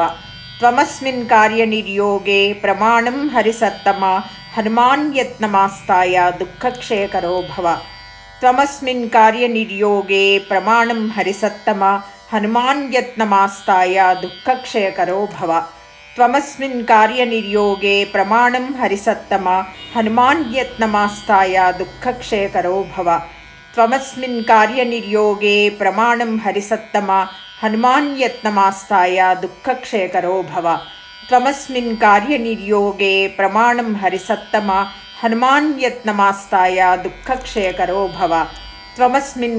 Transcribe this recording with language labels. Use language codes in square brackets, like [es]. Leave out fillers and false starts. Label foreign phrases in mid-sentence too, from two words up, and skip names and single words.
[sa] త్వమస్మిన్ కార్యనిర్యోగే ప్రమాణం హరిసత్తమా హనుమాన్ యత్నమాస్థాయ దుఃఖక్షయకరో భవ. త్వమస్మిన్ కార్యనిర్యోగే ప్రమాణం హరిసత్తమా హనుమాన్ యత్నమాస్థాయ దుఃఖక్షయకరో భవ. त्वमस्मिन् कार्यनिर्योगे प्रमाणं हरिसत्तम हनुमान्यत्नमास्ताय दुःखक्षयकरो भव त्वमस्मिन् कार्यनिर्योगे प्रमाणं हरिसत्तम हनुमान्यत्नमास्ताय दुःखक्षयकरो भव त्वमस्मिन् कार्यनिर्योगे प्रमाणं हरिसत्तम हनुमान्यत्नमास्ताय दुःखक्षयकरो भव त्वमस्मिन्